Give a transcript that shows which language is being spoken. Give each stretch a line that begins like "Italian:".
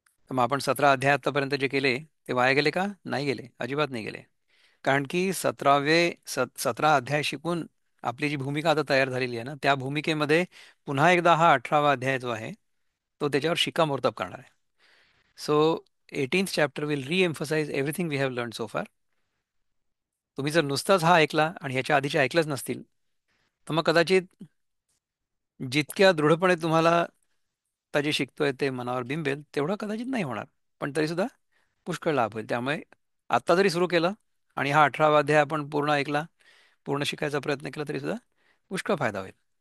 Marathi: तर मग आपण 17 अध्याय आतापर्यंत जे केले ते वाया गेले का? नाही गेले, अजिबात नाही गेले. कारण की 17 अध्याय शिकून आपली जी भूमिका आता तयार झालेली आहे ना, त्या भूमिकेमध्ये पुन्हा एकदा हा 18वा अध्याय जो आहे तो त्याच्यावर शिक्कामोर्तब करणार आहे.
English: So 18th chapter will re-emphasize everything we have learned so far.
Marathi: तुम्ही जर नुसताच हा ऐकला आणि ह्याच्या आधीचे ऐकलंच नसतील, तर मग कदाचित जितक्या दृढपणे तुम्हाला आता जे शिकतोय ते मनावर बिंबेल तेवढं कदाचित नाही होणार. पण तरी सुद्धा पुष्कळ लाभ होईल. त्यामुळे आत्ता जरी सुरू केलं आणि हा 18वा अध्याय आपण पूर्ण ऐकला, पूर्ण शिकायचा प्रयत्न केला, तरी सुद्धा पुष्कळ फायदा होईल.